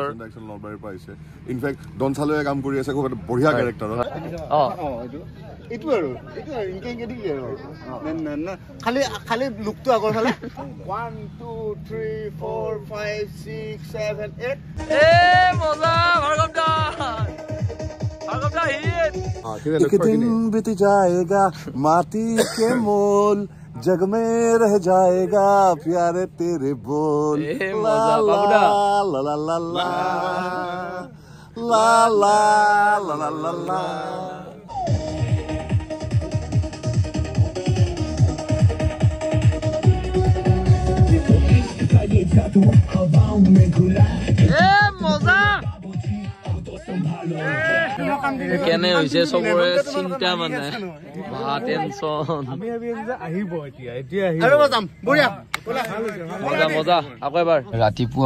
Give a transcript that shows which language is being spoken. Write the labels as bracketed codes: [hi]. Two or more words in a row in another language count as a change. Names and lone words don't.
[as] নলবাৰীৰ পৰা আহিছে [en] in fact [as] ডন চালৈয়ে কাম কৰি আছে খুব এটা বঢ়িয়া কেৰেক্টাৰ এইটো আৰু খালি লুকটো আগৰ ফালে 1 2 3 4 5 6 7 8 মজা [hi] एक दिन बीत जाएगा माटी के मोल जग में रह जाएगा प्यारे तेरे बोल ला ला ला ला ला ला ला ला ला ला [as] কেনে হৈছে চবৰে চিন্তা মানে টেনচন মজা আকৌ এবাৰ ৰাতিপুৱা